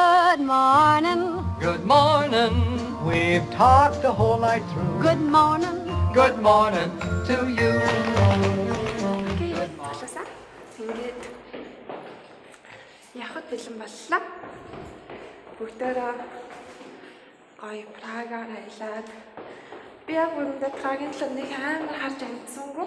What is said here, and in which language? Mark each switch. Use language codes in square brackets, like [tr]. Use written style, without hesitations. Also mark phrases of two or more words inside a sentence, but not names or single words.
[en] Good morning. Good morning. We've talked the whole night through. Good morning. Good morning to you. [mn] Okay, болоосаа. Ингээд явахд бэлэн боллоо. Бүгдээрээ гоё Прагаар аялаад би яг үүндээ Прагийн л нэг амар харж амжсангүй.